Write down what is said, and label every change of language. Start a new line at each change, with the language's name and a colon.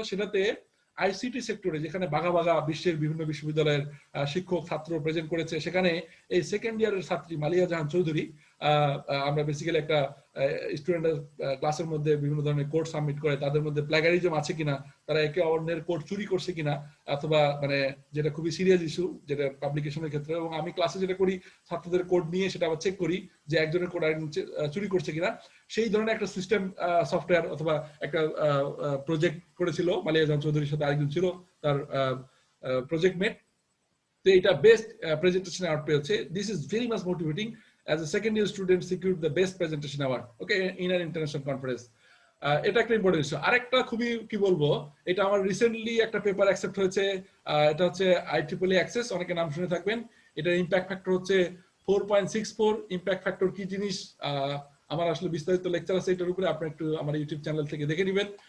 Bangla: সেটাতে আইসিটি সেক্টরে যেখানে বাঘা বাঘা বিশ্বের বিভিন্ন বিশ্ববিদ্যালয়ের শিক্ষক ছাত্র প্রেজেন্ট করেছে, সেখানে এই সেকেন্ড ইয়ারের ছাত্রী মালিয়া জাহান চৌধুরী, আমরা বেসিক্যালি একটা স্টুডেন্টের ক্লাসের মধ্যে বিভিন্ন ধরনের কোড সাবমিট করে তাদের মধ্যে প্ল্যাগারিজম আছে কিনা, তারা একে অন্যের কোড চুরি করছে কিনা, অথবা মানে যেটা খুবই সিরিয়াস ইস্যু যেটা পাবলিকেশনের ক্ষেত্রে, এবং আমি ক্লাসে যেটা করি ছাত্রদের কোড নিয়ে সেটা আবার চেক করি যে একজনের কোড চুরি করছে কিনা। সেই ধরনের একটা সিস্টেম সফটওয়্যার অথবা একটা প্রজেক্ট করেছিল মালিয়া জাহান চৌধুরীর সাথে আরেকজন ছিল তার প্রজেক্ট মেট। তো এটা বেস্ট প্রেজেন্টেশন অ্যাওয়ার্ড পেয়েছে।
English: This is very much motivating as a second year student secured the best presentation award okay in an international conference.
Bangla: এটা একটা ইম্পর্টেন্ট ইস্যু। আরেকটা খুবই কি বলবো, এটা আমার রিসেন্টলি একটা পেপার অ্যাকসেপ্ট হয়েছে, এটা হচ্ছে IEEE অ্যাক্সেস, অনেকে নাম শুনে থাকবেন। এটার ইম্প্যাক্ট ফ্যাক্টর হচ্ছে 4.64। ইম্প্যাক্ট ফ্যাক্টর কি জিনিস আমার আসলে বিস্তারিত লেকচার আছে এটার উপরে, আপনি একটু আমার ইউটিউব চ্যানেল থেকে দেখে নেবেন।